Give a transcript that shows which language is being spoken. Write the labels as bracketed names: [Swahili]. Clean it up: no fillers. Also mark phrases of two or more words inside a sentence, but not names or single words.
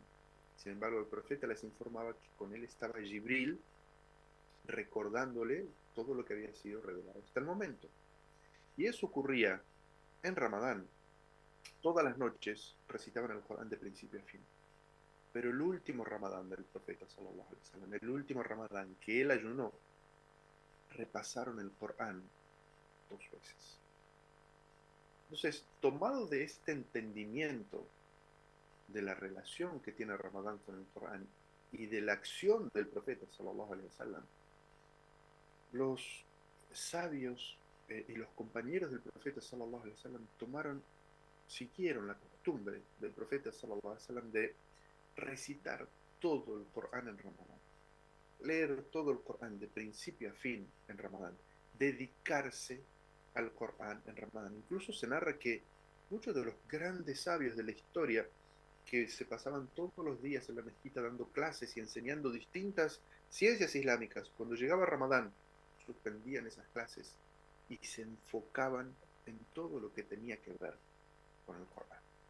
[Spanish] Sin embargo, el profeta les informaba que con él estaba Jibril recordándole todo lo que había sido revelado hasta el momento. Y eso ocurría en Ramadán. Todas las noches recitaban el Corán de principio a fin. Pero el último Ramadán del profeta [Arabic] صلى الله عليه وسلم, [Spanish] el último Ramadán que él ayunó, repasaron el Corán 2 veces. Entonces, tomado de este entendimiento de la relación que tiene Ramadán con el Corán y de la acción del profeta [Arabic] صلى الله عليه وسلم, [Spanish] los sabios y los compañeros del profeta [Arabic] صلى الله عليه وسلم [Spanish] siguieron la costumbre del profeta [Arabic] صلى الله عليه وسلم [Spanish] de recitar todo el Corán en Ramadán, leer todo el Corán de principio a fin en Ramadán, dedicarse al Corán en Ramadán. Incluso se narra que muchos de los grandes sabios de la historia que se pasaban todos los días en la mezquita dando clases y enseñando distintas ciencias islámicas, cuando llegaba Ramadán, suspendían esas clases y se enfocaban en todo lo que tenía que ver con el Corán.